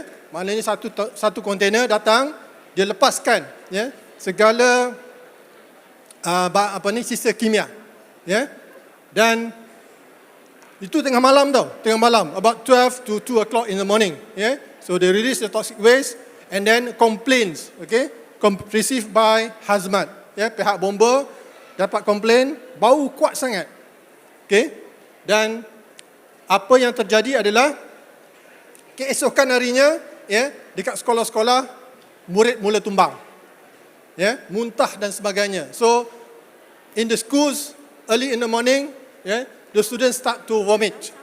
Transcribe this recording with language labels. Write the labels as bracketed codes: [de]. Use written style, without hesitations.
[ms] Maknanya satu kontainer datang, dia lepaskan segala sisa kimia. Dan itu tengah malam tau, [en] about 12 to 2 o'clock in the morning. So they release the toxic waste and then complaints, received by hazmat. [ms] Pihak bomba dapat komplain, bau kuat sangat. Dan apa yang terjadi adalah keesokan harinya, dekat sekolah-sekolah murid mula tumbang, muntah dan sebagainya. [en] So in the schools early in the morning, the students start to vomit.